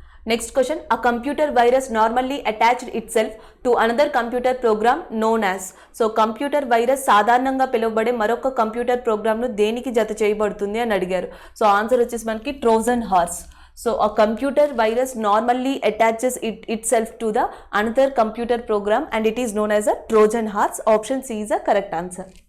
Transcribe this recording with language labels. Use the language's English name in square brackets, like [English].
[English] Next question, a computer virus normally attached itself to another computer program known as. [Telugu] So computer virus సాధారణంగా పిలువబడే మరొక computer ప్రోగ్రామ్ను దేనికి జత చేయబడుతుంది అని అడిగారు. సో ఆన్సర్ వచ్చేసి మనకి Trojan horse. [English] So a computer virus normally attaches itself to the another computer program and it is known as a Trojan horse. Option C is the correct answer.